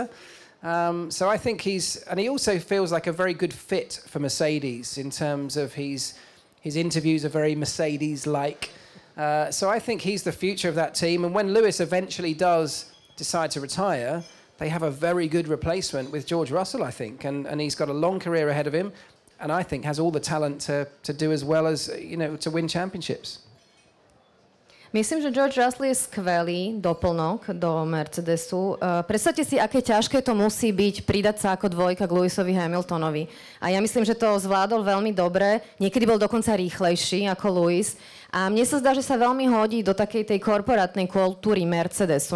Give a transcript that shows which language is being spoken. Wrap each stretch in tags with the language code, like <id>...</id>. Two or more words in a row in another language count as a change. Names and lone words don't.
<en>So I think he also feels like a very good fit for Mercedes in terms of his interviews are very Mercedes-like. So I think he's the future of that team. And when Lewis eventually does decide to retire, they have a very good replacement with George Russell, I think. And he's got a long career ahead of him, and I think has all the talent to do as well as, to win championships.</en> <sk>Myslím, že George Russell je skvelý doplnok do Mercedesu. Predstavte si, aké ťažké to musí byť pridať sa ako dvojka k Lewisovi Hamiltonovi. A ja myslím, že to zvládol veľmi dobre. Niekedy bol dokonca rýchlejší ako Lewis. A mne sa zdá, že sa veľmi hodí do takej tej korporátnej kultúry Mercedesu.</sk>